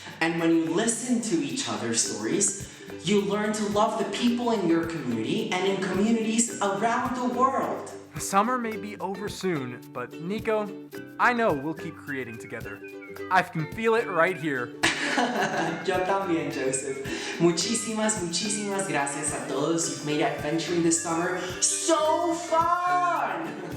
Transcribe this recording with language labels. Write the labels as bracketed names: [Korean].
[English] And when you listen to each other's stories, you learn to love the people in your community and in communities around the world. Summer may be over soon, but Nico, I know we'll keep creating together. I can feel it right here. [Spanish] Yo también, Joseph. Muchísimas, muchísimas gracias a todos. [English] You've made adventuring this summer so fun!